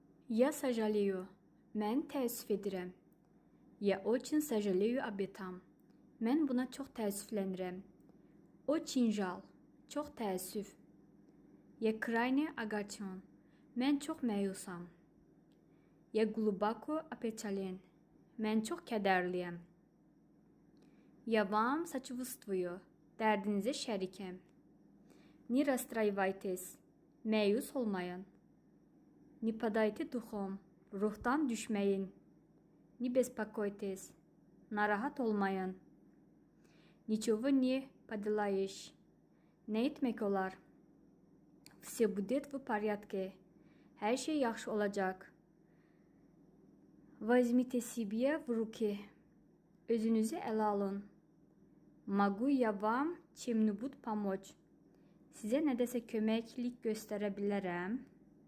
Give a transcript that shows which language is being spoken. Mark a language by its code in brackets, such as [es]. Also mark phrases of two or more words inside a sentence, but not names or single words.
[ru] Я сожалею. [az] Mən təəssüf edirəm. [ru] Я очень сожалею об этом. [az] Mən buna çox təəssüflənirəm. [ru] Очень жал. [az] Çox təəssüf. [ru] Я крайне огорчен. [az] Mən çox məyusam. [ru] Я глубоко опечален. [az] Mən çox kədərliyəm. [ru] Я вам сочувствую. [az] Dərdinizə şərikəm. [ru] Не расстраивайтесь. [az] Məyus olmayın. [ru] Не падайте духом. [az] Ruhdan düşməyin. [ru] Не беспокойтесь. [az] Narahat olmayın. [ru] Ничего не поделаешь. [az] Nə etmək olar? [ru] Все будет в порядке. [az] Hər şey yaxşı olacaq. [ru] Возьмите себе в руки. [az] Özünüzü ələ alın. [ru] Могу я вам чем-нибудь помочь? [az] Sizə nədəsə köməklik göstərə bilərəm?